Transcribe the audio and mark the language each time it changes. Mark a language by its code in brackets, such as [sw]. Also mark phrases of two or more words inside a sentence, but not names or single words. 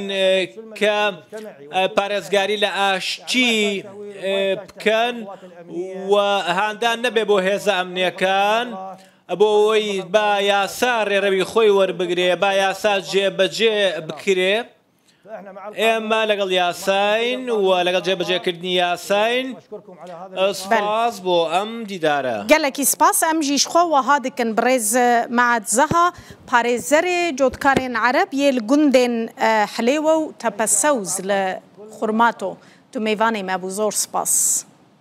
[ckb] کە پارێزگاری لە ئاشتی بکەن و هاندان نەبێ بۆ هێزە ئەمنیەکان بۆ ئەوەی با یاسا ڕێڕەوی خۆی وەربگرێ با یاسا جێبەجێ بکرێ ئێمە لەگەڵ یاساین و لەگەڵ جێبەجێکردنی یاساین سپاس بۆ ئەم دیدارە [ku] gelekî spas em jî ji xwe wiha dikin bi rêz Mead Zeha parêzerê cotkarên Ereb yê li gundên Hilêwe û Tepesewz li Xurmato tu mêvanê me bû [ckb] zor spas.